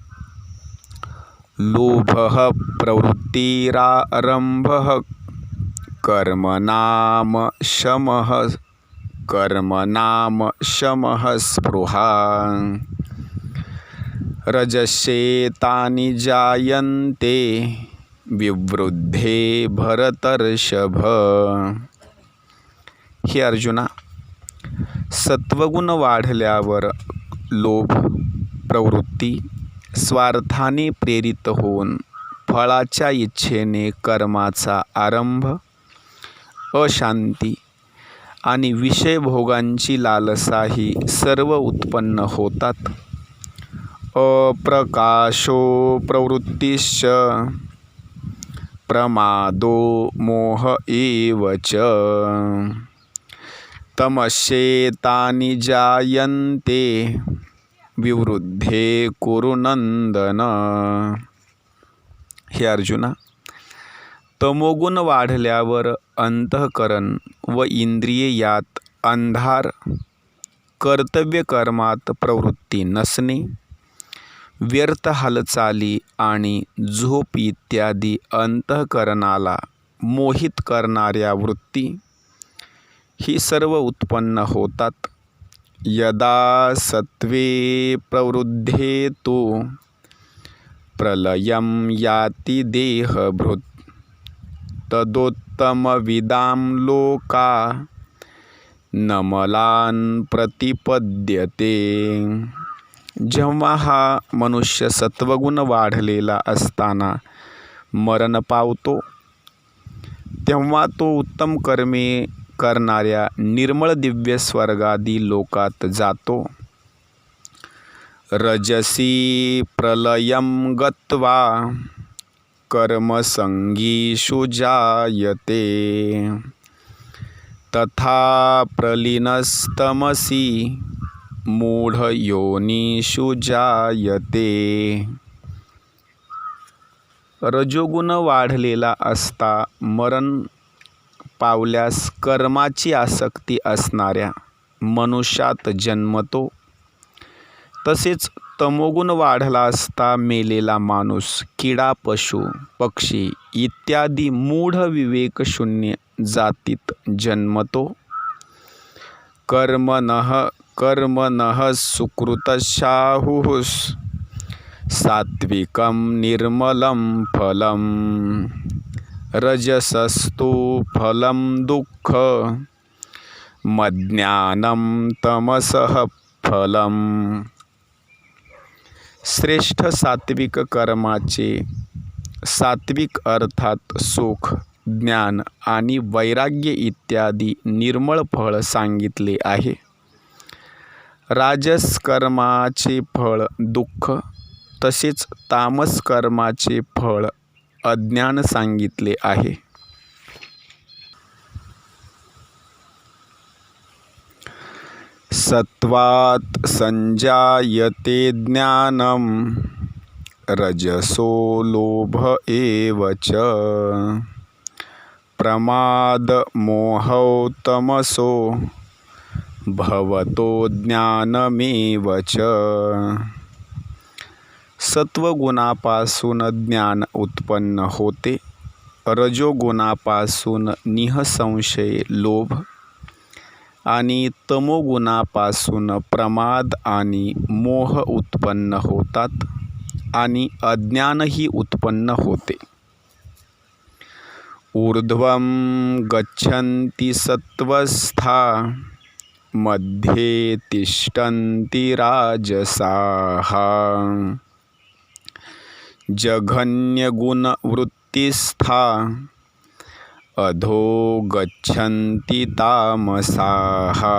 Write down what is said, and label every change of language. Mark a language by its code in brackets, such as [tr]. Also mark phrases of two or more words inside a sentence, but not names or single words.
[sa] लोभः प्रवृत्तिरारंभः कर्मणाम शमः स्पृहा. रजस्येतानि जायन्ते विवृद्धे भरतर्षभ. [mr] हे अर्जुना, सत्वगुण वाढल्यावर लोभ, प्रवृत्ती, स्वार्थाने प्रेरित होऊन फळाच्या इच्छेने कर्माचा आरंभ, अशांती आणि विषयभोगांची लालसा ही सर्व उत्पन्न होतात. [sa] अप्रकाशो प्रवृत्तिश्च प्रमादो मोह एव च. तमस्येतानि जायन्ते विवृद्धे कुरु नंदन. [mr] हे अर्जुना, तमोगुण वाढल्यावर अंतःकरण व इंद्रिये यात अंधार, कर्तव्य कर्मात प्रवृत्ती नसणे, व्यर्थ हालचाली आणि झोप इत्यादी अंतःकरणाला मोहित करणाऱ्या वृत्ती ही सर्व उत्पन्न होतात. [sa] यदा सत्वे प्रवृद्धे तु प्रलयं याति देहभृत् तदोत्तमविदां लोका नमलान् प्रतिपद्यते. [mr] जेव्हा हा मनुष्य सत्वगुण वाढलेला असताना मरण पावतो, तेव्हा तो उत्तम कर्मे करणाऱ्या निर्मळ दिव्य स्वर्गादी लोकात जातो. [sa] रजसी प्रलयं गत्वा कर्मसंगीषु जायते. तथा प्रलीनस्तमसि मूढयोनिषु जायते. [mr] रजोगुण वाढलेला असता मरण पावल्यास कर्माची आसक्ती असणाऱ्या मनुष्यात जन्मतो. तसेच तमोगुण वाढला असता मेलेला माणूस, किडा, पशु, पक्षी इत्यादी मूढ विवेकशून्य जातीत जन्मतो. [sa] कर्मणः सुकृतशाहुः सात्विकं निर्मलं फलं. रजसस्तु फलं दुःख मज्ञानं तमसः फलं. [mr] श्रेष्ठ सात्विक कर्माचे सात्विक अर्थात सुख, ज्ञान आणि वैराग्य इत्यादी निर्मळ फळ सांगितले आहे. राजस कर्माचे फळ दुःख, तसेच तामस कर्माचे फळ अज्ञान सांगितले आहे. [sa] सत्वात् संजायते ज्ञानं रजसो लोभ एव च. प्रमाद मोहौ तमसो भवतो ज्ञानमेव च. [mr] सत्वगुणापासून ज्ञान उत्पन्न होते. रजोगुणापासून निःसंशय लोभ आणि तमोगुणापासून प्रमाद आणि मोह उत्पन्न होतात आणि अज्ञानही उत्पन्न होते. [sa] ऊर्ध्वं गच्छन्ति सत्त्वस्था मध्ये तिष्ठन्ति राजसाः. जघन्यगुणवृत्तिस्था अधो गच्छन्ति तामसाः.